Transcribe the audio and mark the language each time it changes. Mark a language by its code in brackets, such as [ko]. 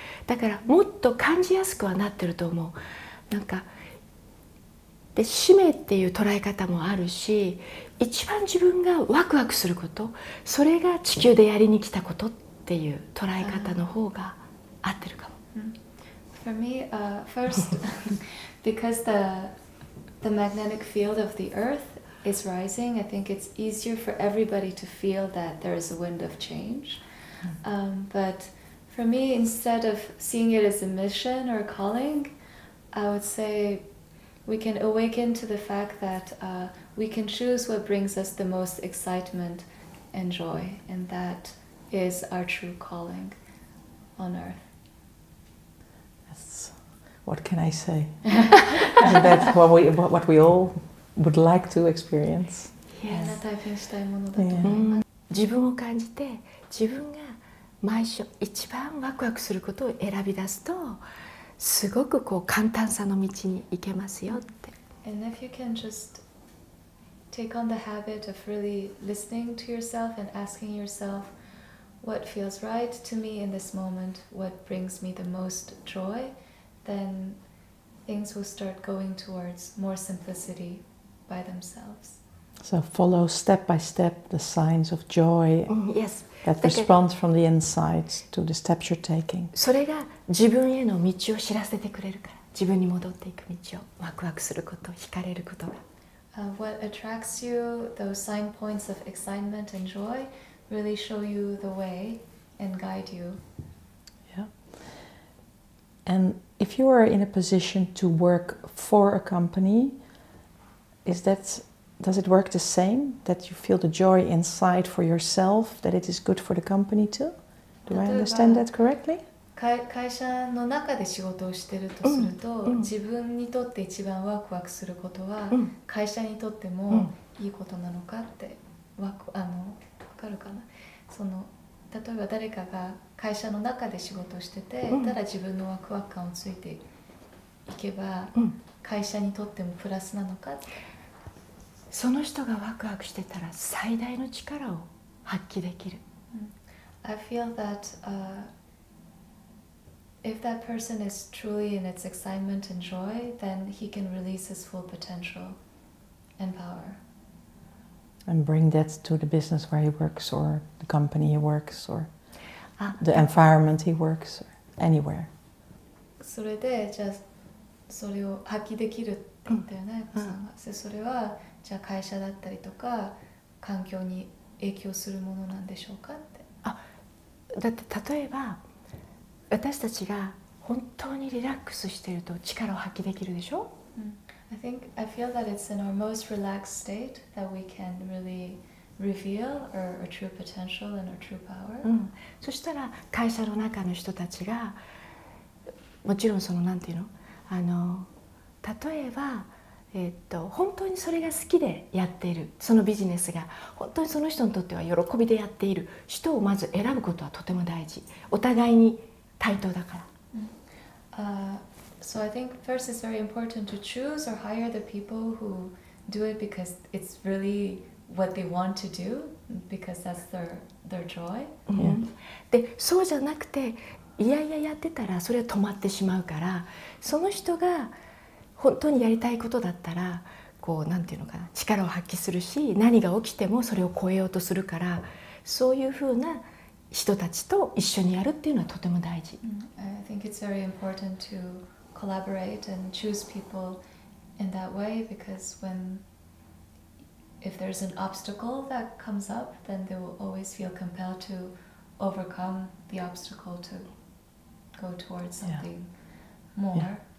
[ja] だからもっと感じやすくはなってると思う。なんかで使命っていう捉え方もあるし、一番自分がワクワクすること、それが地球でやりに来たことっていう捉え方の方が合ってるかも。 [en] For me, first, because the magnetic field of the Earth is rising, I think it's easier for everybody to feel that there is a wind of change. But for me, instead of seeing it as a mission or a calling, I would say we can awaken to the fact that we can choose what brings us the most excitement and joy, and that is our true calling on Earth. Yes. What can I say? And that's what we all would like to experience. [ja] みんな体験したいものだと思います。自分を感じて、自分が毎週一番ワクワクすることを選び出すと、すごくこう簡単さの道に行けますよって。 [en] And if you can just take on the habit of really listening to yourself and asking yourself what feels right to me in this moment, what brings me the most joy, then things will start going towards more simplicity by themselves. So follow step by step the signs of joy Yes. that respond from the inside to the steps you're taking. [ja] それが自分への道を知らせてくれるから、自分に戻っていく道を、ワクワクすること、惹かれることが。 [en] what attracts you, those sign points of excitement and joy, really show you the way and guide you. Yeah. And if you are in a position to work for a company, does it work the same? That you feel the joy inside for yourself, that it is good for the company too? Do I understand that correctly? [ja] 会社の中で仕事をしているとすると、自分にとって一番ワクワクすることは、会社にとってもいいことなのかってわかるかな。例えば誰かが会社の中で仕事をしてて、ただ自分のワクワク感をついていけば、会社にとってもプラスなのかって。その人がワクワクしてたら最大の力を発揮できる。 [en] I feel that if that person is truly in its excitement and joy, then he can release his full potential and power. And bring that to the business where he works, or the company he works, or the environment he works, or anywhere. [ja] それでじゃあそれを発揮できるって言ったよね、さんが。それはじゃあ会社だったりとか環境に影響するものなんでしょうかって。だって例えば私たちが本当にリラックスしていると力を発揮できるでしょ。 [en] I feel that it's in our most relaxed state that we can really reveal our true potential and our true power. [ja] そしたら会社の中の人たちがもちろんなんていうの、例えば本当にそれが好きでやっている、そのビジネスが本当にその人にとっては喜びでやっている人をまず選ぶことはとても大事。お互いに対等だから。 [en] So I think first it's very important to choose or hire the people who do it because it's really what they want to do, because that's their joy. [ja] で、そうじゃなくていやいややってたらそれは止まってしまうから、その人が本当にやりたいことだったらなんていうのかな、力を発揮するし、何が起きてもそれを超えようとするから、そういうふうな人たちと一緒にやるっていうのはとても大事。 [en] I think it's very important to collaborate and choose people in that way, because if there's an obstacle that comes up, then they will always feel compelled to overcome the obstacle to go towards something more.